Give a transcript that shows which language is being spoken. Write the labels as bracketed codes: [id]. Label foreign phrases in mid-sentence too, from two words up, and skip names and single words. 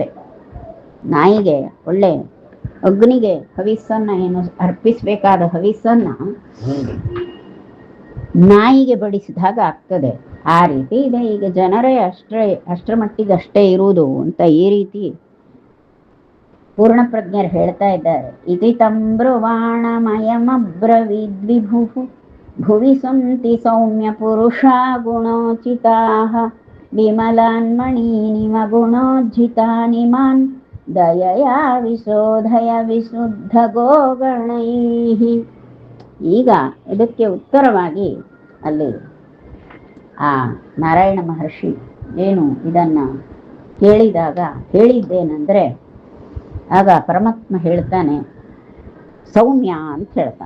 [kn] ನಾಯಿಗೆ ಒಳ್ಳೆ ಅಗ್ನಿಗೆ ಹವಿಸ್ಸನ್ನು ಏನು ಅರ್ಪಿಸಬೇಕಾದ ಹವಿಸ್ಸನ್ನು ನಾಯಿಗೆ ಬಡಿಸಿದಾಗ ಆಗ್ತದೆ. ಆ ರೀತಿ ಇದೆ. ಈಗ ಜನರೇ ಅಷ್ಟರ ಮಟ್ಟಿಗೆ ಅಷ್ಟೇ ಇರುವುದು ಅಂತ ಈ ರೀತಿ ಪೂರ್ಣ ಪ್ರಜ್ಞರು ಹೇಳ್ತಾ ಇದ್ದಾರೆ. [sa] ಇತಿ ತಂಬ್ರುವಾಣಮಯಮಬ್ರವೀದ್ವಿಭು ಭುವಿ ಸಂತಿ ಸೌಮ್ಯ ಪುರುಷ ಗುಣೋಚಿತಾಃ ವಿಮಲಾನ್ಮಣೀನಿವ ಗುಣೋಜ್ಜಿತಾನಿಮಾನ್ ದಯಯಾ ವಿಶೋಧಯ ವಿಶುದ್ಧ ಗೋಗಣೈಃ. [kn] ಈಗ ಇದಕ್ಕೆ ಉತ್ತರವಾಗಿ ಅಲ್ಲಿ ಆ ನಾರಾಯಣ ಮಹರ್ಷಿ ಏನು ಇದನ್ನು ಕೇಳಿದಾಗ ಹೇಳಿದ್ದೇನೆಂದರೆ, ಆಗ ಪರಮಾತ್ಮ ಹೇಳ್ತಾನೆ ಸೌಮ್ಯ ಅಂತ ಹೇಳ್ತಾನೆ.